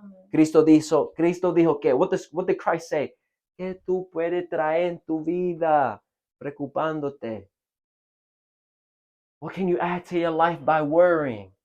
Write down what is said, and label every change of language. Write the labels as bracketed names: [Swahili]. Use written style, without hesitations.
[Spanish] Cristo dijo que, [English] what did Christ say? [Spanish] ¿Qué tú puedes traer en tu vida preocupándote? [English] What can you add to your life by worrying?